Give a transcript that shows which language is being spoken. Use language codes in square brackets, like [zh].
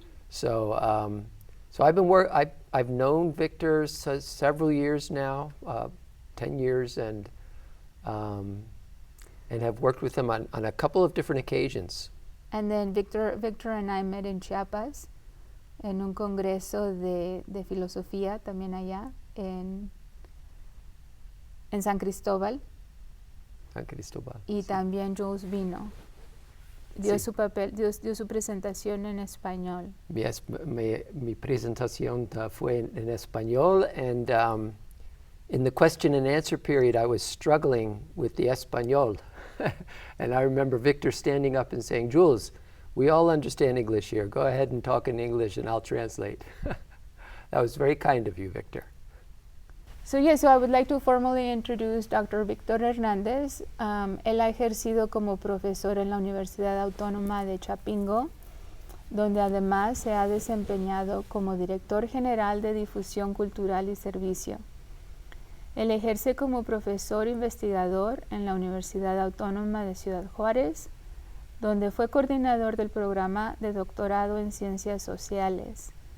[en] So I've known Victor several years now, 10 years, and have worked with him on a couple of different occasions. And then Victor and I met in Chiapas, [es] en un congreso de filosofía también allá, en San Cristóbal. San Cristóbal. Y sí. también Jules vino. Dio Sí. su papel, dio su presentación en español. Mi presentación fue en español, [en] and in the question and answer period, I was struggling with the español. And I remember Victor standing up and saying, "Jules, we all understand English here. Go ahead and talk in English and I'll translate." That was very kind of you, Victor. So I would like to formally introduce Dr. Víctor Hernández. [es] Él ha ejercido como profesor en la Universidad Autónoma de Chapingo, donde además se ha desempeñado como director general de difusión cultural y servicio. Él ejerce como profesor investigador en la Universidad Autónoma de Ciudad Juárez, donde fue coordinador del programa de doctorado en ciencias sociales.